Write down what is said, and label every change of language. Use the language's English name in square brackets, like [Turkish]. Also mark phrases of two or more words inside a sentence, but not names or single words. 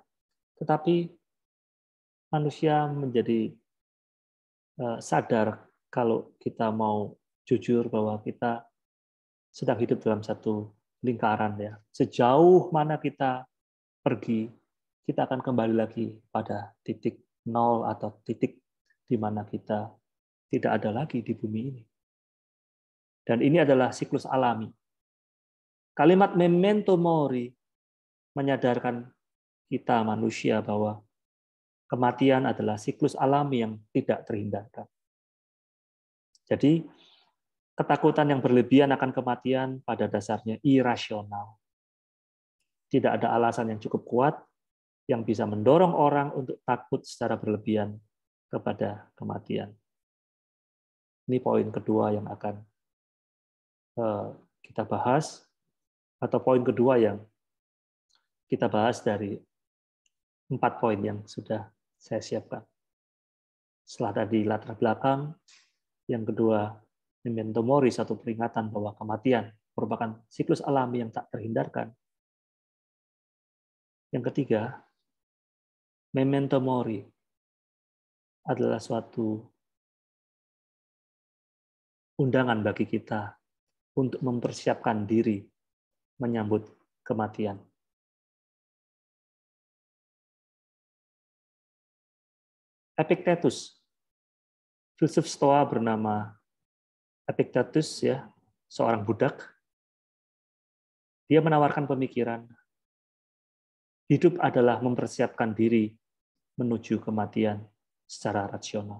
[Indonesian] Tetapi manusia menjadi sadar kalau kita mau jujur bahwa kita sedang hidup dalam satu lingkaran, ya. Sejauh mana kita pergi, kita akan kembali lagi pada titik nol atau titik di mana kita tidak ada lagi di bumi ini. Dan ini adalah siklus alami. Kalimat [Latin] memento mori [Indonesian] menyadarkan kita manusia bahwa kematian adalah siklus alami yang tidak terhindarkan. Jadi, ketakutan yang berlebihan akan kematian pada dasarnya irasional. Tidak ada alasan yang cukup kuat yang bisa mendorong orang untuk takut secara berlebihan kepada kematian. Ini poin kedua yang akan kita bahas, atau poin kedua yang kita bahas dari 4 poin yang sudah saya siapkan. Setelah tadi latar belakang, yang kedua, [Latin] memento mori, [Indonesian] satu peringatan bahwa kematian merupakan siklus alami yang tak terhindarkan. Yang ketiga, [Latin] memento mori [Indonesian] adalah suatu undangan bagi kita untuk mempersiapkan diri menyambut kematian. Epictetus, filsuf Stoa bernama Epictetus, ya, seorang budak, dia menawarkan pemikiran hidup adalah mempersiapkan diri menuju kematian secara rasional.